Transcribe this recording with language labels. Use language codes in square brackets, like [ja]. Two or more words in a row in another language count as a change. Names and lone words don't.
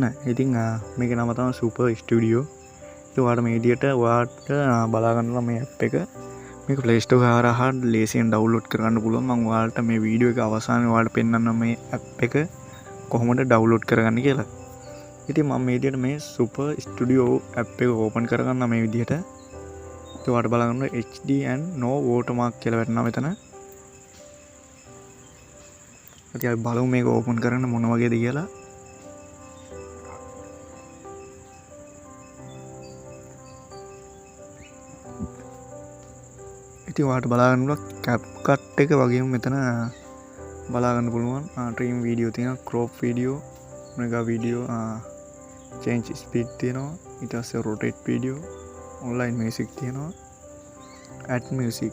[si] ඉතින් මේකේ නම තමයි Super Studio. ඉතින් ඔයාලට මේ විදියට ඔයාලට බලා ගන්න මේ app එක මේක Play Store හරහා ලේසියෙන් download කරගන්න පුළුවන්. මම ඔයාලට මේ වීඩියෝ එක අවසානයේ ඔයාලට පෙන්නන්න මේ app එක කොහොමද download කරගන්නේ කියලා. ඉතින් මම මේ විදියට මේ Super Studio app එක open කරගන්න මේ විදියට. ඉතින් ඔයාලට බලන්න [en] HD and no watermark [si] කියලා වැටෙනවා මෙතන. ඉතින් අපි බලමු මේක open කරන්න මොන වගේද කියලා. ඉතින් ඔයාලට බලා ගන්න පුළුවන් CapCut එක වගේම මෙතන බලා ගන්න පුළුවන් [en] trim video [si] තියෙනවා, [en] crop video, mega video, change speed [si] තියෙනවා, ඊට පස්සේ [en] rotate video, online music තියෙනවා, add music.